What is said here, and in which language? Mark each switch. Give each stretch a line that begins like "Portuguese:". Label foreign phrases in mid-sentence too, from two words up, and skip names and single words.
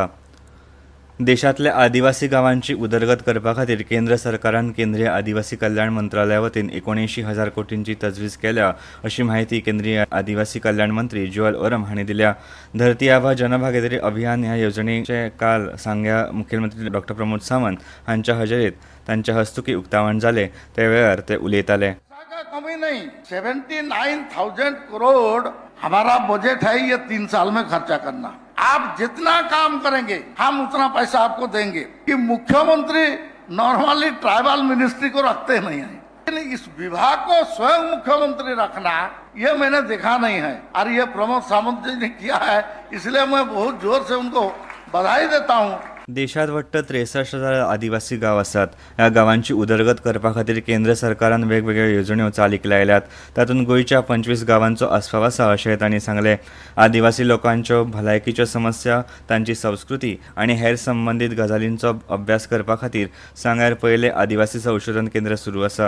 Konkani: देशांतल्या आदिवासी गांवांची उदरगत करपा खातीर केंद्र सरकारान केंद्रीय आदिवासी कल्याण मंत्रालया वतीन 79,000 कोटींची तजवीज केल्या अशी माहिती केंद्रीय आदिवासी कल्याण मंत्री ज्युअल ओरम हांणी दिल्या. धरती आबा जनभागीदारी अभियान ह्या येवजणेचे काल सांग्या मुखेलमंत्री डॉ. प्रमोद सावंत हांच्या हजेरीत तांच्या हस्तुकी उक्तावण जाले त्या वेळार ते उलयताले.
Hindi: कमी नहीं, 79,000 करोड़ हमारा बजट है ये 3 साल में खर्चा करना. आप जितना काम करेंगे हम उतना पैसा आपको देंगे. कि मुख्यमंत्री
English: normally tribal ministry
Hindi: को रखते नहीं है, लेकिन इस विभाग को स्वयं मुख्यमंत्री रखना ये मैंने देखा नहीं है और ये प्रमोद सावंत जी ने किया है, इसलिए मैं बहुत जोर से उनको बधाई देता हूँ.
Konkani: देशात वट्ट 63,000 आदिवासी गांव आसात. ह्या गांवांची उदरगत करपा खातीर केंद्र सरकारान वेगवेगळ्यो येवजण्यो चालीक लायल्यात. तातूंत गोंयच्या 25 गांवांचो आस्पाव आसा अशें तांणी सांगलें. आदिवासी लोकांच्यो भलायकीच्यो समस्या, तांची संस्कृती आनी हेर संबंदीत गजालींचो अभ्यास करपा खातीर सांग्यार पयलें आदिवासी संशोधन केंद्र सुरू आसा.